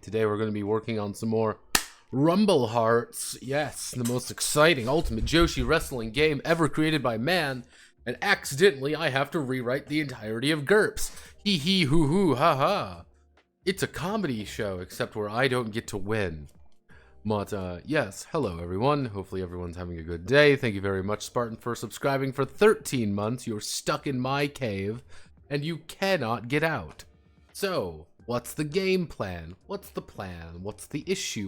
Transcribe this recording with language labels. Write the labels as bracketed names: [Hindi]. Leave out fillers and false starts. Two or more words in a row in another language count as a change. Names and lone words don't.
[English] Today we're going to be working on some more Rumble Hearts. Yes, the most exciting Ultimate Joshi wrestling game ever created by man. And accidentally I have to rewrite the entirety of GURPS. Hee hee hoo hoo ha ha. It's a comedy show, except where I don't get to win. But, yes, hello everyone. Hopefully everyone's having a good day. Thank you very much, Spartan, for subscribing for 13 months. You're stuck in my cave, and you cannot get out. So, what's the game plan? What's the plan? What's the issue?